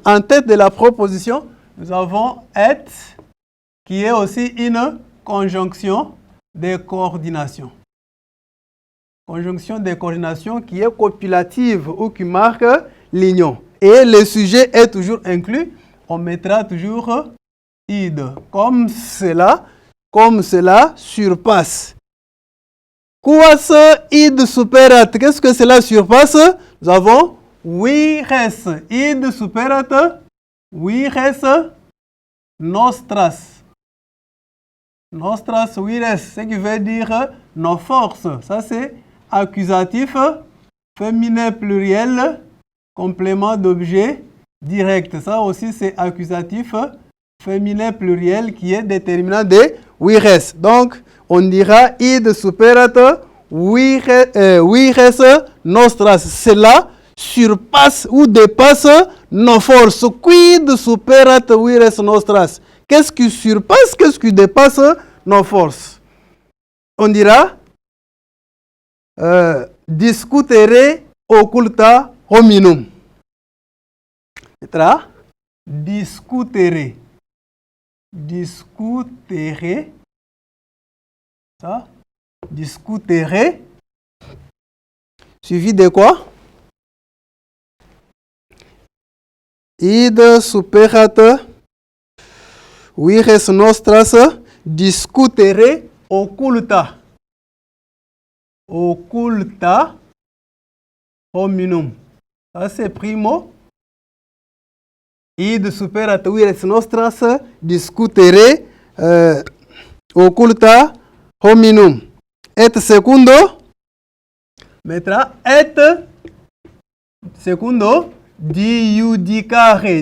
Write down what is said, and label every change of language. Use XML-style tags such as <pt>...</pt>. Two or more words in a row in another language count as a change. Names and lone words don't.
<fr>En tête de la proposition, nous avons être, qui est aussi une conjonction de coordination. Conjonction de coordination qui est copulative ou qui marque l'union. Et le sujet est toujours inclus. On mettra toujours id. Comme cela surpasse.</fr> <la>Quas id superat.</la> <fr>Qu'est-ce que cela surpasse? Nous avons vires.</fr> <la>Id superat vires nostras. Nostras vires,</la> <fr>ce qui veut dire nos forces. Ça c'est accusatif, féminin pluriel, complément d'objet direct. Ça aussi c'est accusatif, féminin pluriel qui est déterminant de vires. Donc on dira</fr> <la>id superat vires nostras.</la> <fr>Cela surpasse ou dépasse nos forces.</fr> <la>Quid superat vires nostras.</la> <fr>Qu'est-ce qui surpasse, qu'est-ce qui dépasse nos forces? On dira</fr> <la>discutere occulta hominum.</la> <fr>Discutere. Discutere. Ça. Discutere. Suivi de quoi?</fr> <la>Id superat vires nostras discutere occulta. Occulta hominum.</la> <fr>Ça c'est primo.</fr> <la>Id superat vires nostras discutere occulta hominum.</la> <fr>Et secundo. Mettra et secundo diudicare.</fr>